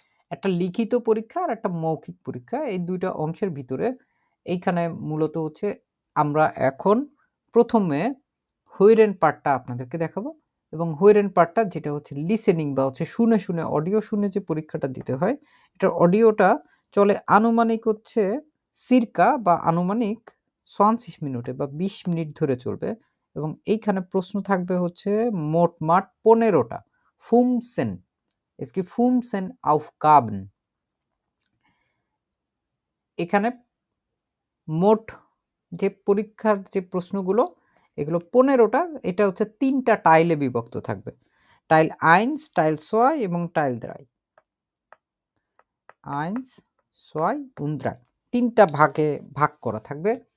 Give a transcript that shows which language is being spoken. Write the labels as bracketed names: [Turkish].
[Bangla] একটা লিখিত পরীক্ষা আর একটা মৌখিক পরীক্ষা, এই ২ টা অংশের ভিতরে এইখানে মূলত হচ্ছে আমরা এখন ১ম এ হুইরেন পার্টটা আপনাদেরকে দেখাবো এবং হুইরেন পার্টটা যেটা হচ্ছে লিসেনিং বা হচ্ছে শুনে, শুনে অডিও শুনে যে পরীক্ষাটা দিতে হয়, এটার অডিওটা চলে আনুমানিক হচ্ছে সিরকা বা আনুমানিক ২০ মিনিটে বা ২০ মিনিট ধরে চলবে এবং এইখানে প্রশ্ন থাকবে হচ্ছে মোটমাট ১৫ টা। [German] ফুমসেন Es gibt 15 Aufgaben। [Bangla] এখানে মোট যে পরীক্ষার যে প্রশ্নগুলো এগুলো ১৫ টা। এটা হচ্ছে ৩ টা টাইলে বিভক্ত থাকবে। টাইল 1, টাইল 2 এবং টাইল 3। 1, 2 und 3 ৩ টা ভাগে ভাগ করা থাকবে।